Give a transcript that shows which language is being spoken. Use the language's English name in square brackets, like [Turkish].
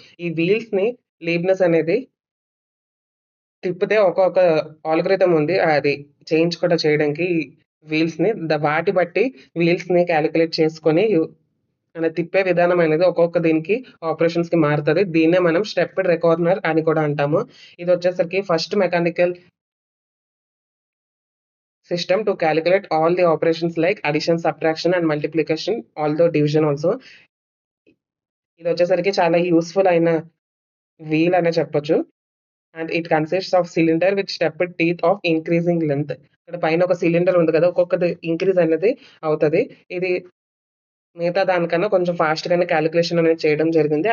[Telugu] ఈ వీల్స్‌ని లీబ్నిస్ అనేది తిప్పితే ఒక్కొక్క ఆల్గోరిథం ఉంది. అది చేంజ్ కూడా చేయడానికి వీల్స్‌ని వాటి బట్టి వీల్స్‌ని క్యాలిక్యులేట్ చేసుకొని మన తిప్పే విధానం అనేది ఒక్కొక్క దీనికి ఆపరేషన్స్‌కి మారుతది. దీన్నే మనం స్టెప్డ్ రికార్నర్ అని కూడా అంటాము. ఇదొచ్చేసరికి [English] First mechanical system to calculate all the operations like addition, subtraction and multiplication, although division also. [Telugu] ఇదొచ్చేసరికి చాలా యూజ్‌ఫుల్ అయిన వీల్ అనే చెప్పొచ్చు. [English] And it consists of cylinder with stepped teeth of increasing length. [Telugu] ఇక్కడ పైన ఒక సిలిండర్ ఉంది కదా! ఒక్కొక్కది ఇంక్రీజ్ అనేది అవుతది. ఇది మిగతా దానికన్నా కొంచెం ఫాస్ట్‌గానే కాలిక్యులేషన్ అనేది చేయడం జరిగింది.